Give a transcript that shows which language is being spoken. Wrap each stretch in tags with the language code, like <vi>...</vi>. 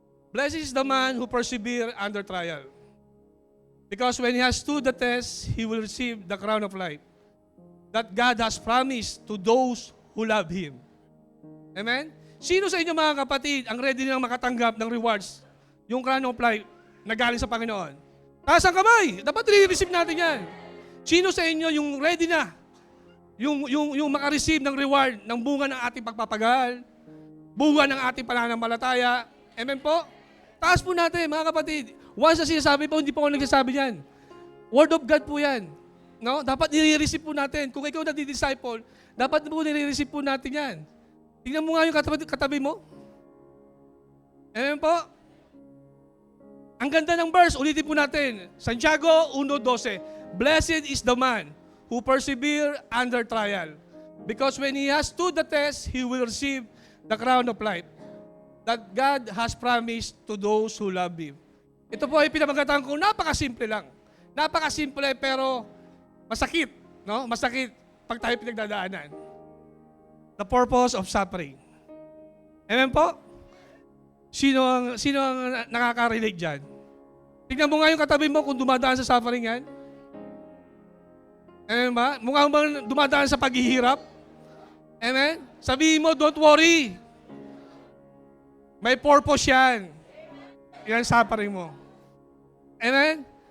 <en>Blessed is the man who persevere under trial. Because when he has stood the test, he will receive the crown of life that God has promised to those who love Him. Amen?</en> <tl>Sino sa inyo mga kapatid ang ready nilang makatanggap ng rewards? Yung</tl> <en>crown of life</en> <tl>na galing sa Panginoon. Taas ang kamay. Dapat i-receive natin yan. Sino sa inyo yung ready na? Yung makareceive ng reward ng bunga ng ating pagpapagal, bunga ng ating pananampalataya. Amen po? Taas po natin, mga kapatid. Once na sinasabi po, hindi po ako nagsasabi yan.</tl> <en>Word of God</en> <tl>po yan. No? Dapat nire-receive po natin. Kung ikaw na di-disciple, dapat po nire-receive po natin yan. Tingnan mo nga yung katabi mo. Amen po? Ang ganda ng verse, ulitin po natin. Santiago 1:12.</tl> <en>Blessed is the man who persevere under trial. Because when he has stood the test, he will receive the crown of life that God has promised to those who love Him.</en> <tl>Ito po ay pinamagatan ko, napakasimple lang. Napakasimple pero masakit. No? Masakit pag tayo pinagdadaanan.</tl> <en>The purpose of suffering. Amen po?</en> <tl>Sino ang nakaka-relate dyan? Tignan mo nga yung katabi mo kung dumadaan sa suffering yan. Amen ba? Mukha bang dumadaan sa paghihirap? Amen? Sabihin mo,</tl> <en>don't worry.</en> <tl>May purpose yan. Yan suffering mo. Amen?</tl>